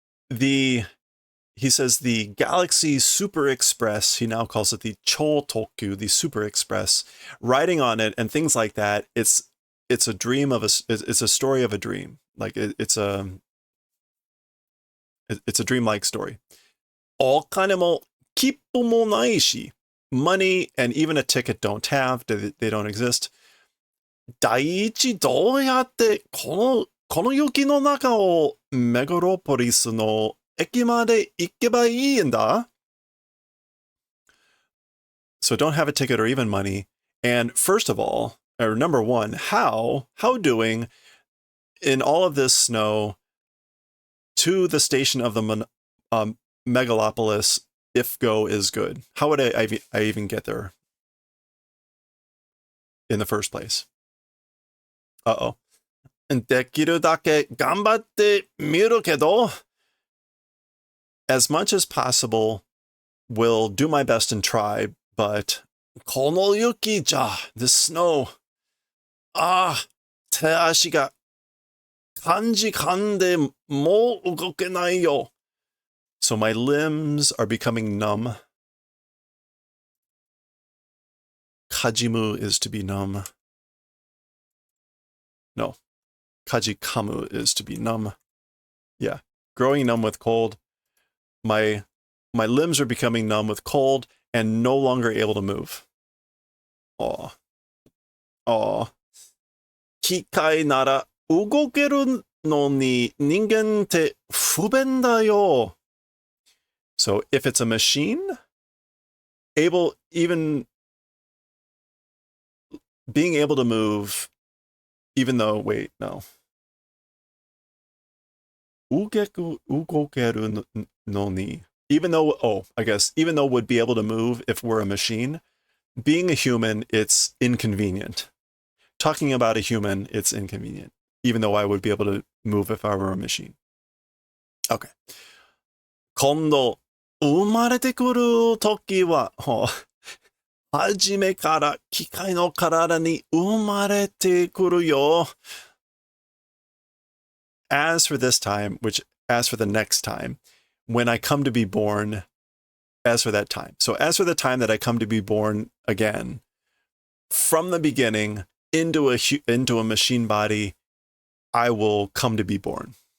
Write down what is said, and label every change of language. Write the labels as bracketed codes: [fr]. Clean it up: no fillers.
[en] He says the Galaxy Super Express, he now calls it the Chōtokyu, the Super Express, riding on it and things like that. It's a dream it's a story of a dream. Like it's a dreamlike story. [ja] お金も切符もないし, [en] money and even a ticket don't have, they don't exist. [ja] 第一どうやってこの雪の中をメガロポリスの駅まで行けばいいんだ? [en] So don't have a ticket or even money. And first of all, or number one, how doing in all of this snow to the station of the megalopolis if go is good? How would I even get there in the first place? Uh-oh. [ja] できるだけ頑張ってみるけど, [en] as much as possible, will do my best and try, but [ja] この雪じゃ, [en] this snow, [ja] 手足が感じかんでもう動けないよ. [en] So my limbs are becoming numb. Kajimu is to be numb. No. Kajikamu is to be numb. Yeah. Growing numb with cold. My limbs are becoming numb with cold and no longer able to move. Aw. [ja] 機械なら動けるのに人間って不便だよ. [en] So if it's a machine, even being able to move, even though, wait, no. [ja] 動けるのに, [en] even though would be able to move if we're a machine, being a human, it's inconvenient. Talking about a human, it's inconvenient, even though I would be able to move if I were a machine. Okay. [ja] 今度、生まれてくるときは、初めから機械の体に生まれてくるよ。 [en] As for this time, as for the next time, when I come to be born, as for that time. So as for the time that I come to be born again, from the beginning into a machine body, I will come to be born.